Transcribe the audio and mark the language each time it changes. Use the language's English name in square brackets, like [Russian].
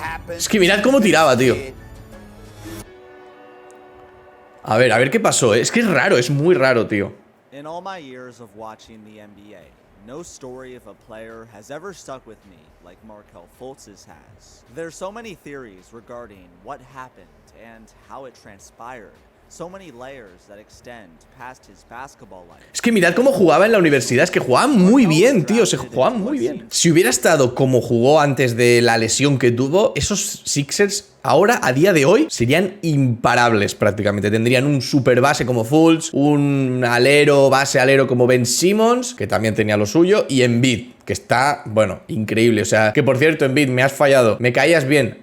[Spanish] Es que mirad cómo tiraba, tío. A ver qué pasó, ¿eh? Es que es raro, es muy raro, tío. [English] In all my years of watching the NBA, no story of a player has ever stuck with me like Markelle Fultz's has. There's so many theories regarding what happened and how it transpired. So many layers that extend past his basketball life. [Spanish] Es que mirad cómo jugaba en la universidad. Es que jugaba muy bien, tío. Se jugaba muy bien. Si hubiera estado como jugó antes de la lesión que tuvo, esos Sixers ahora, a día de hoy, serían imparables prácticamente. Tendrían un super base como Fultz, un base alero como Ben Simmons, que también tenía lo suyo, y Embiid, que está, bueno, increíble. O sea, que por cierto, Embiid, me has fallado. Me caías bien.